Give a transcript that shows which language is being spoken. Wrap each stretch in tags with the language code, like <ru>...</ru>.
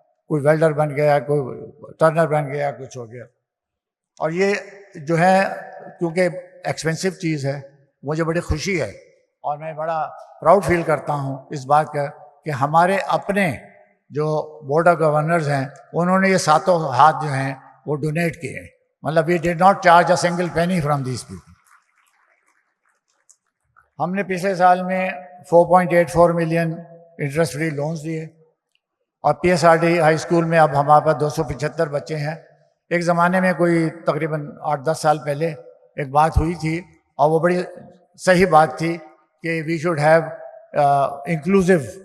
<ur>کوئی ویلڈر بن گیا، کوئی ٹرنر بن گیا، کچھ ہو گیا. اور یہ جو ہے کیونکہ ایکسپینسو چیز ہے، مجھے بڑی خوشی ہے اور میں بڑا پراؤڈ فیل کرتا ہوں اس بات کا کہ ہمارے اپنے جو بورڈ آف گورنرز ہیں انہوں نے یہ 7 ہاتھ جو ہیں وہ ڈونیٹ کیے ہیں.</ur> <en>مطلب we did not charge a single penny from these people.</en> <ur>ہم نے پچھلے سال میں 4.84 ملین انٹرسٹ فری لونز دیے. اور P S R D high school میں اب ہمارے پاس 275 بچے ہیں. ایک زمانے میں کوئی تقریباً 8-10 سال پہلے ایک بات ہوئی تھی اور وہ بڑی صحیح بات تھی کہ</ur> <en>We should have inclusive.</en>